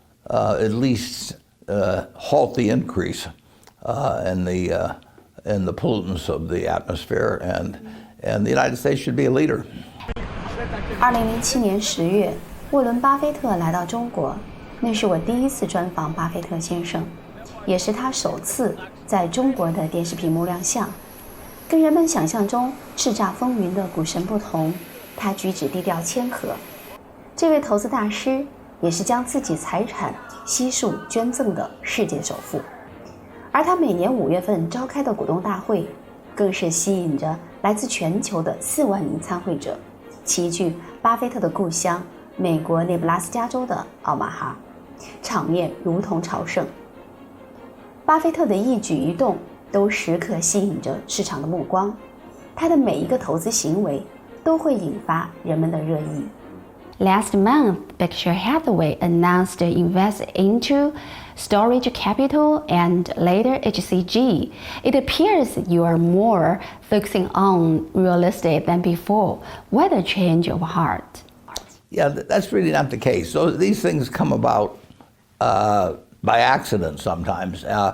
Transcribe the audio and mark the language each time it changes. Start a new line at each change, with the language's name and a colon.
English: at least halt the increase in the pollutants of the atmosphere, and the United States should be a leader.
Chinese: 2007年10月，沃伦·巴菲特来到中国，那是我第一次专访巴菲特先生，也是他首次在中国的电视屏幕亮相。跟人们想象中叱咤风云的股神不同，他举止低调谦和。这位投资大师也是将自己财产悉数捐赠的世界首富，而他每年5月份召开的股东大会，更是吸引着来自全球的4万名参会者，齐聚巴菲特的故乡美国内布拉斯加州的奥马哈，场面如同朝圣。巴菲特的一举一动都时刻吸引着市场的目光，他的每一个投资行为都会引发人们的热议。
English: Last month, Berkshire Hathaway announced to invest into Storage Capital and later HCG. It appears you are more focusing on real estate than before. Why the change of heart? Yeah, that's really not the case. So these things come about by accident sometimes.